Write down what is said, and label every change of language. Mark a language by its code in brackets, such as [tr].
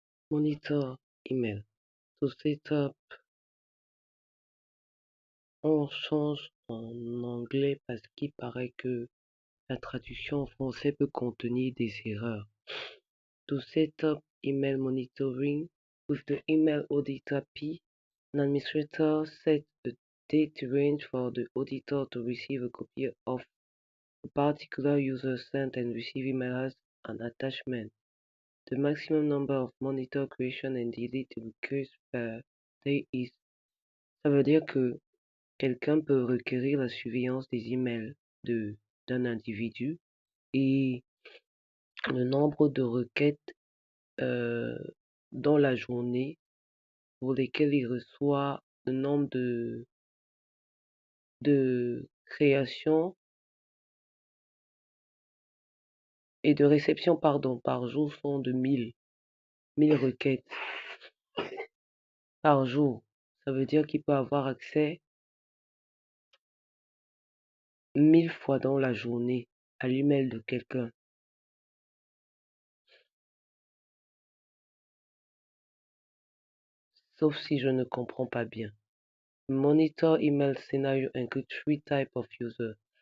[en] Monitor email. To set up, [fr] on change en anglais parce qu'il paraît que la traduction en français peut contenir des erreurs. [en] To set up email monitoring with the email audit API, an administrator sets a date range for the auditor to receive a copy of a particular user sent and receive email as an attachment. The maximum number of monitor creation and delete requests per day is. [fr] Ça veut dire que quelqu'un peut requérir la surveillance des emails d'un individu et le nombre de requêtes dans la journée pour lesquelles il reçoit le nombre de création et de réception par jour sont de 1000 requêtes par jour. Ça veut dire qu'il peut avoir accès 1000 fois dans la journée à l'email de quelqu'un. Sauf si je ne comprends pas bien. [en] Monitor email scenario include 3 types of users.